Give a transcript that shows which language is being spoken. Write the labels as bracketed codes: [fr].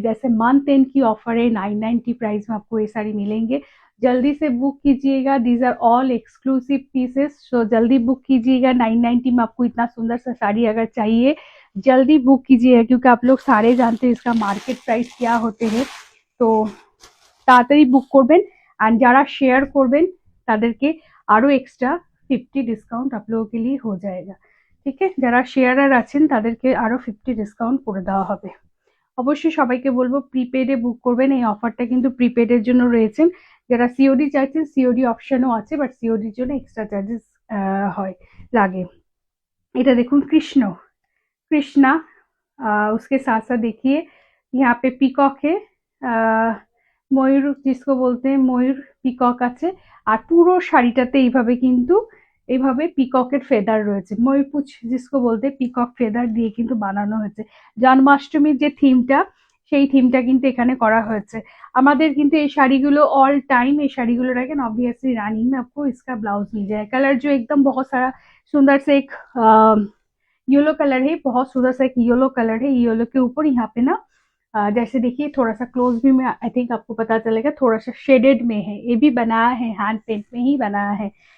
[hi] जैसे month and की offer है, 990 प्राइस में आपको ये साड़ी मिलेंगे। जल्दी से बुक कीजिएगा, [en] these are all exclusive pieces, [hi] सो जल्दी बुक कीजिएगा। 990 में आपको इतना सुंदर सा साड़ी अगर चाहिए जल्दी बुक कीजिएगा, क्योंकि आप लोग सारे जानते हैं इसका मार्केट प्राइस क्या होते हैं। [bn] तो তাড়াতাড়ি বুক করবেন, আর যারা শেয়ার করবেন তাদেরকে আরো এক্সট্রা 50 ডিসকাউন্ট [hi] आप लोगों के लिए हो जाएगा। [bn] ঠিক আছে, যারা শেয়ারার আছেন তাদেরকে আরো 50 ডিসকাউন্ট করে দেওয়া হবে। অবশ্যই সবাইকে বলবো প্রিপেডে বুক করবেন, এই অফারটা কিন্তু প্রিপেডের জন্য রয়েছে। যারা সিওডি চাইছেন সিওডি অপশনও আছে, বাট সিওডির জন্য এক্সট্রা চার্জেস হয় লাগে। এটা দেখুন [hi] কৃষ্ণ कृष्णा, उसके साथ साथ देखिए यहाँ पे पिकॉक है, ময়ূর जिसको बोलते हैं [bn] ময়ূর পিকক আছে। আর পুরো শাড়িটাতে এইভাবে কিন্তু এইভাবে পিককের ফেদার রয়েছে, ময়ূরপুঁছ [hi] जिसको बोलते हैं [bn] পিকক ফেদার দিয়ে কিন্তু বানানো হয়েছে। জন্মাষ্টমীর যে থিমটা সেই থিমটা কিন্তু এখানে করা হয়েছে। আমাদের কিন্তু এই শাড়িগুলো ऑल टाइम এই শাড়িগুলো রাখেন [hi] ऑब्वियसली रानी में आपको इसका ब्लाउज मिल जाए। कलर जो एकदम बहुत सारा सुंदर से एक येलो कलर है, बहुत सुंदर सा एक येलो कलर है। येलो के ऊपर यहाँ पे ना जैसे देखिए थोड़ा सा क्लोज भी में आई थिंक आपको पता चलेगा, थोड़ा सा शेडेड में है, ये भी बनाया है हैंड पेंट में ही बनाया है।